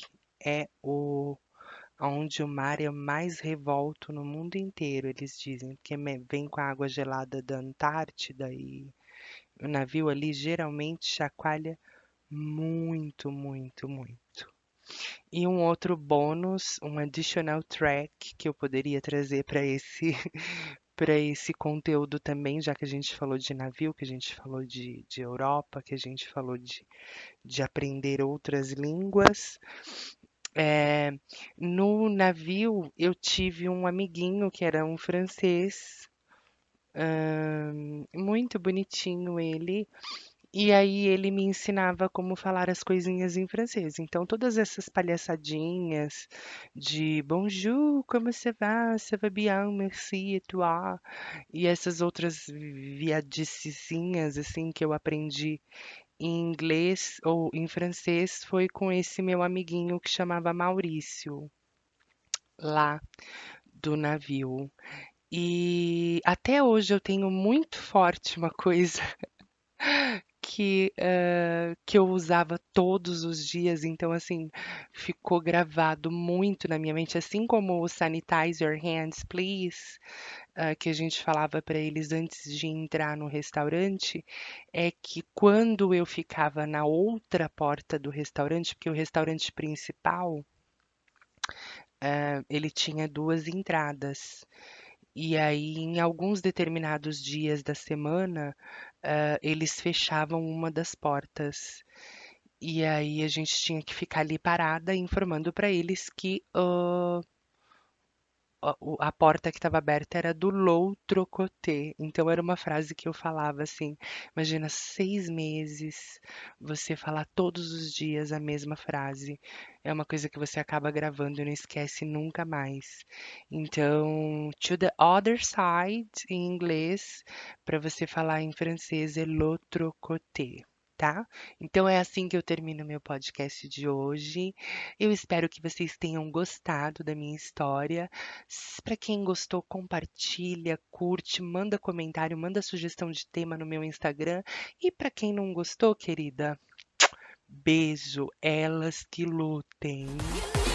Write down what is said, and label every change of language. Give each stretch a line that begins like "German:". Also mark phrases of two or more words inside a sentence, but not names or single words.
Portuguese: É onde o mar é o mais revolto no mundo inteiro, eles dizem, porque vem com a água gelada da Antártida e o navio ali geralmente chacoalha muito, muito, muito. E um outro bônus, um
English: additional track
Portuguese: que eu poderia trazer para esse para esse conteúdo também, já que a gente falou de navio, que a gente falou de Europa, que a gente falou de aprender outras línguas, Eh, no navio eu tive um amiguinho que era um francês, muito bonitinho ele, e aí ele me ensinava como falar as coisinhas em francês. Então todas essas palhaçadinhas de bonjour, como você va?
French: Ça va bien, merci, et toi?
Portuguese: E essas outras viadicicinhas assim que eu aprendi em inglês ou em francês foi com esse meu amiguinho que chamava Maurício, lá do navio. E até hoje eu tenho muito forte uma coisa que eu usava todos os dias, então assim, ficou gravado muito na minha mente, assim como o
English: sanitize your hands, please,
Portuguese: que a gente falava para eles antes de entrar no restaurante, é que quando eu ficava na outra porta do restaurante, porque o restaurante principal, ele tinha duas entradas. E aí, em alguns determinados dias da semana, eles fechavam uma das portas. E aí a gente tinha que ficar ali parada informando para eles que a porta que estava aberta era do
French: l'autre côté.
Portuguese: Então era uma frase que eu falava assim: imagina 6 meses você falar todos os dias a mesma frase. É uma coisa que você acaba gravando e não esquece nunca mais. Então,
English: to the other side
Portuguese: em inglês, para você falar em francês é
French: l'autre côté.
Portuguese: Tá? Então é assim que eu termino meu podcast de hoje. Eu espero que vocês tenham gostado da minha história. Para quem gostou, compartilha, curte, manda comentário, manda sugestão de tema no meu Instagram. E para quem não gostou, querida, beijo, elas que lutem.